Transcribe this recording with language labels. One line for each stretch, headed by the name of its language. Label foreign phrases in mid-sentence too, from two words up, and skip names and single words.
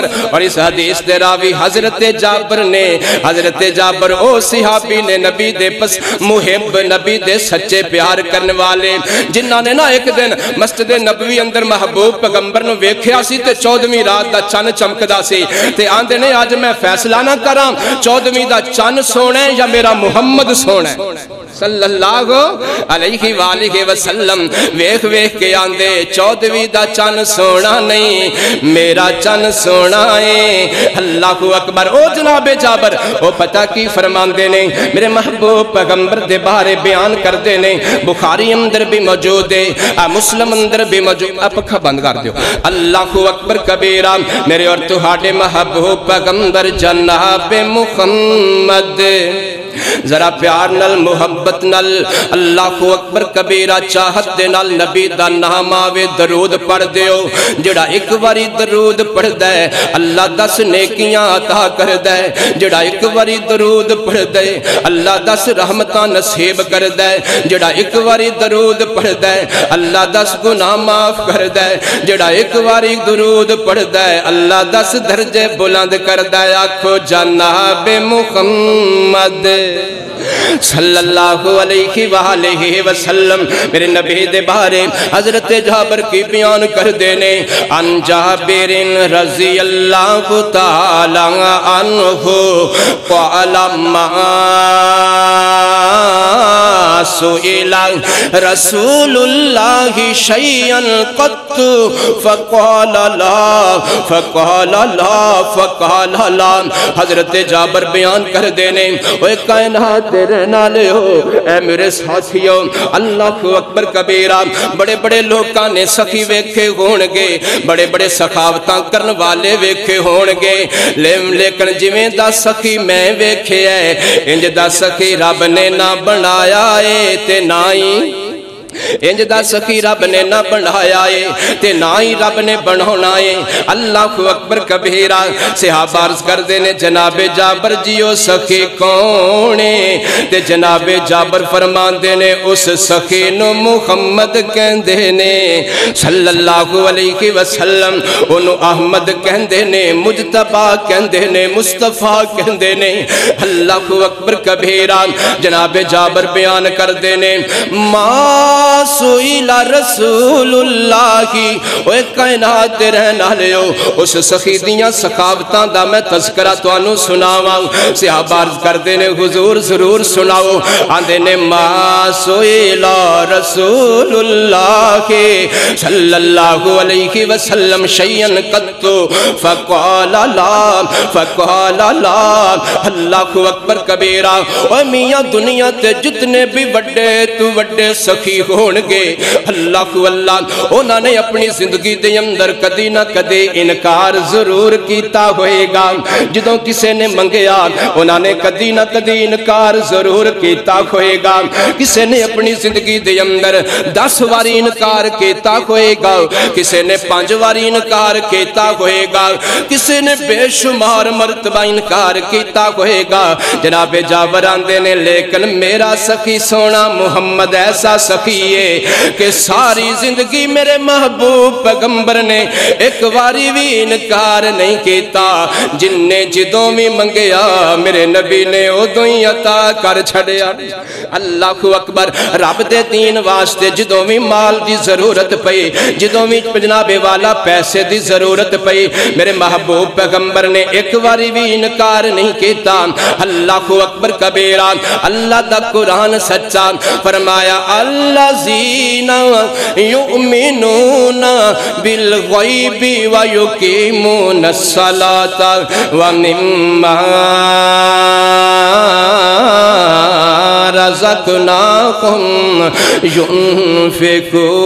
Punjabi: اور اس حدیث دے راوی حضرت جابر نے حضرت جابر او صحابی نے نبی دے پس محب نبی دے سچے پیار کرنے والے جنہاں نے نا ایک دن مسجد نبوی اندر محبوب پیغمبر نو ویکھیا سی تے 14ویں رات دا چن چمکدا سی تے آندے نے آج میں فیصلہ نہ کراں 14ویں دا چن سونا ہے یا میرا محمد سونا ہے
Arabic: صلی اللہ علیہ وآلہ وسلم
Punjabi: ویکھ ویکھ کے آندے 14ویں دا چن سونا نہیں میرا چن سونا ہے
Arabic: اللہ اکبر
Punjabi: او جناب جابر او پتہ کی فرماندے نے میرے محبوب پیغمبر دے بارے بیان کر دے نے بخاری اندر بھی موجود ہے مسلم اندر بھی موجود اپکھا بند کر دیو
Arabic: اللہ اکبر کبیرہ
Punjabi: میرے اور تہاڈے محبوب پیغمبر جناب محمد ذرا پیار نل محبت نل
Arabic: اللہ اکبر کبیرہ
Punjabi: چاہت دے نال نبی دا نام آوے درود پڑھ دیو جڑا ایک واری درود پڑھ دے اللہ 10 نیکیاں عطا کر دے جڑا ایک واری درود پڑھ دے اللہ 10 رحمتاں نصیب کر دے جڑا ایک واری درود پڑھ دے اللہ 10 گناہ معاف کر دے جڑا ایک واری درود پڑھ دے اللہ 10 درجے بلند کر دے آکھو جناب محمد
Arabic: صلی اللہ علیہ وآلہ وسلم
Punjabi: میرے نبی دے بارے حضرت جابر کی بیان کر دینے
Arabic: ان جابر رضی اللہ تعالی عنہ قال ما سئل رسول اللہ شیئا قط فقال لا فقال لا فقال لا
Punjabi: حضرت جابر بیان کر دینے وہ کائنات تیرے نالے ہو اے میرے ساتھیوں
Arabic: اللہ اکبر کبیرہ
Punjabi: بڑے بڑے لوگاں نے سخی ویکھے ہونگے بڑے بڑے سخاوتاں کرن والے ویکھے ہونگے لیکن جویں دا سخی میں ویکھے ہے انج دا سخی رب نے نہ بنایا ہے تے نہ ہی انج دا سخی رب نے نہ بنایا ہے تے نہ ہی رب نے بنانا ہے
Arabic: اللہ اکبر کبیرہ
Punjabi: صحابہ عرض کر دینے جناب جابر جیو سخی کونے تے جناب جابر فرمان دینے اس سخی نو محمد کہن دینے
Arabic: صلی اللہ علیہ وسلم
Punjabi: انو احمد کہن دینے مجتبہ کہن دینے مصطفیٰ کہن دینے
Arabic: اللہ اکبر کبیرہ
Punjabi: جناب جابر بیان کر دینے
Arabic: سئل رسول اللہ
Punjabi: کی اوے کائنات رہنا لیو اس سخی دیاں سخاوتاں دا میں تذکرہ تو انو سناواں صحابہ عرض کر دینے حضور ضرور سناؤ آندے نے
Arabic: ما سئل رسول اللہ
Punjabi: کی
Arabic: صلی اللہ علیہ وسلم شیئن قط فقال لا فقال لا اللہ اکبر کبیرہ
Punjabi: اوے میاں دنیا تے جتنے بھی وڈے تو وڈے سخی ہونگے اللہ انہوں نے اپنی زندگی دے اندر کدی نہ کدی انکار ضرور کیتا ہوئے گا جدوں کسے نے منگیا انہوں نے کدی نہ کدی انکار ضرور کیتا ہوئے گا کسے نے اپنی زندگی دے اندر 10 واری انکار کیتا ہوئے گا کسے نے 5 واری انکار کیتا ہوئے گا کسے نے بے شمار مرتبہ انکار کیتا ہوئے گا جناب جابر آندے نے لیکن میرا سخی سونا محمد ایسا سخی ہے کہ ساری زندگی میرے محبوب پیغمبر نے ایک واری بھی انکار نہیں کیتا جن نے جدوں بھی منگیا میرے نبی نے ادوں ہی عطا کر چھڑیا
Arabic: اللہ اکبر
Punjabi: رب دے دین واسطے جدوں بھی مال دی ضرورت پئی جدوں بھی جناب والا پیسے دی ضرورت پئی میرے محبوب پیغمبر نے ایک واری بھی انکار نہیں کیتا
Arabic: اللہ اکبر کبیرہ
Punjabi: اللہ دا قرآن سچا فرمایا
Arabic: الذین یؤمنون بالغیب ویقیمون الصلاة ومما رزقناہم ينفقون